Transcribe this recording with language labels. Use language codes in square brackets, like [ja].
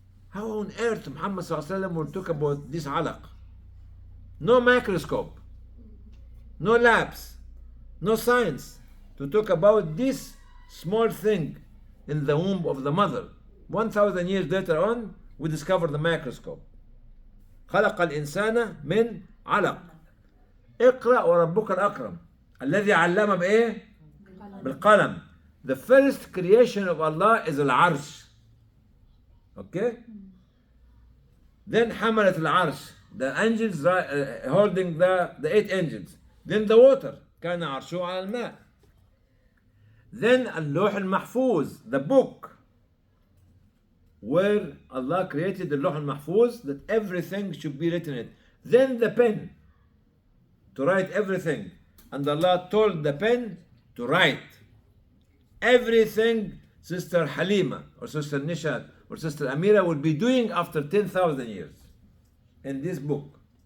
[en] How on earth Muhammad will talk about this alaq? No microscope, no labs, no science to talk about this small thing in the womb of the mother. 1,000 years later on, we discover the microscope. [ar] خلق الإنسان من علق. اقرأ وربك الأكرم الذي علم بإيه؟ بالقلم. [en] The first creation of Allah is al-arsh. Okay? Then [ar] حملت العرش, [en] the angels holding the 8 angels. Then the water, [ar] كان عرشه على الماء. [en] Then اللوح المحفوظ, the book, where Allah created the لوح المحفوظ, that everything should be written in it. Then the pen, to write everything. And Allah told the pen to write everything Sister Halima or Sister Nishat or Sister Amira will be doing after 10,000 years in this book.